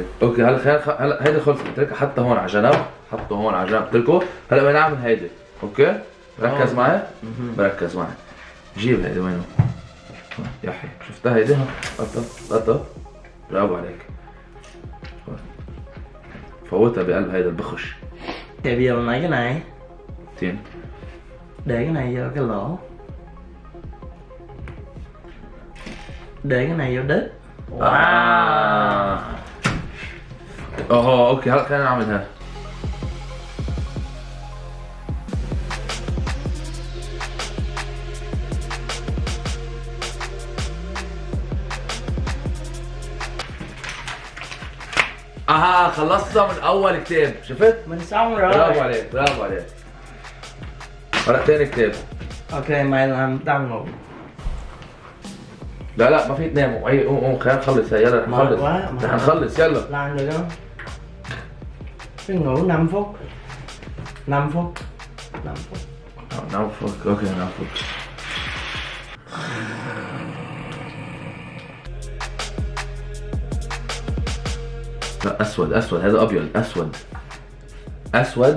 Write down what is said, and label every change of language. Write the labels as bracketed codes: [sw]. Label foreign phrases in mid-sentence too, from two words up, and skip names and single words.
[ar] اوكي هلا هيدا خلصت. اتركها حتى هون على جنب. حطه هون على جنب اتركه. هلا بدنا نعمل هيدا. اوكي؟ ركز معي؟ بركز معي. جيب هيدا وينه؟ يا حي شفتها هيدا؟ حطها برافو عليك. فوتها بقلب هيدا البخش. [vi] Thì bây giờ mình lấy cái này. Tiền. Để cái này vô cái lỗ. Để cái này vô đít. [ar] اوكي هلا خلينا نعملها. خلصتها من اول كتاب شفت؟ [vi] Mình xong rồi. [ar] برافو عليك. هلا ثاني كتاب. [vi] Ok mày làm tao ngủ. [ar] لا لا ما في تنام. قوم خلينا نخلص يلا نخلص. رح نخلص يلا. [vi] Làm được không? Cứ ngủ 5 phút. 5 phút. 5 phút. 5 phút. Ok 5 phút. [ar] لا اسود اسود هذا ابيض اسود. اسود.